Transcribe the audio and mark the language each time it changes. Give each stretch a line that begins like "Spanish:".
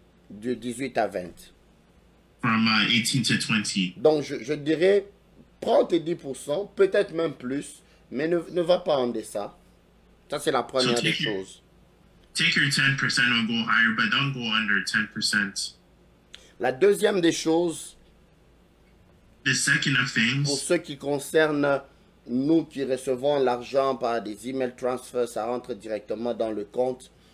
French: De 18 à 20.
English: From 18 to 20.
French: Donc, je dirais, prends tes 10%, peut-être même plus, mais ne va pas en deçà. Ça, c'est la première des choses.
English: Take your 10% or go higher, but don't go under 10%.
French: La deuxième des choses,
English: the second of things,
French: pour ce qui concerne nous qui recevons l'argent par des email transfers, ça rentre directement dans le compte.